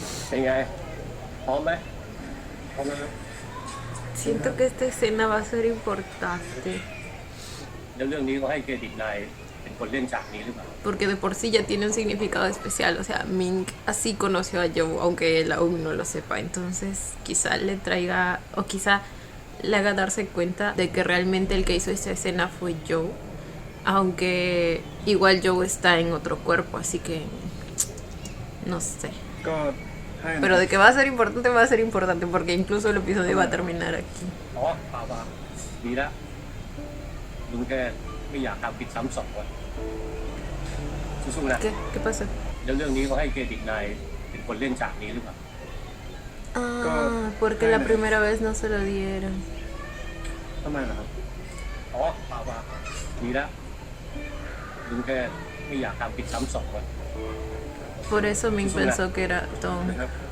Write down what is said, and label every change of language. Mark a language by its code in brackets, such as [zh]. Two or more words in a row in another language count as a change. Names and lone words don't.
[th] เป็นไงพร้อมไหม พร้อมนะครับ [es] Siento que esta escena va a ser importante. [th] แล้วเรื่องนี้ก็ให้เครดิตนายเป็นคนเล่นฉากนี้หรือเปล่า [es] Porque de por sí ya tiene un significado especial. O sea, Ming así conoció a Joe, aunque él aún no lo sepa. Entonces, quizá le traiga, o quizá le haga darse cuenta de que realmente el que hizo esta escena fue Joe. Aunque igual Joe está en otro cuerpo, así que no sé. [th] ก็ให้ [es] Pero de que va a ser importante, porque incluso el episodio va a terminar aquí. [th] อ๋อเปล่าดีละลุงแกไม่อยากทำผิดซ้ำสองวันสู้ๆนะ [es] ¿Qué pasa? [th] แล้วเรื่องนี้ก็ให้เครดิตนายเป็นคนเล่นฉากนี้หรือเปล่า [es] Ah, porque la primera vez no se lo dieron. [th] ทำไมล่ะครับ อ๋อเปล่าดีละลุงแกไม่อยากทำผิดซ้ำสองวัน [es] Por eso Ming pensó que era Tom. [th] นะครับ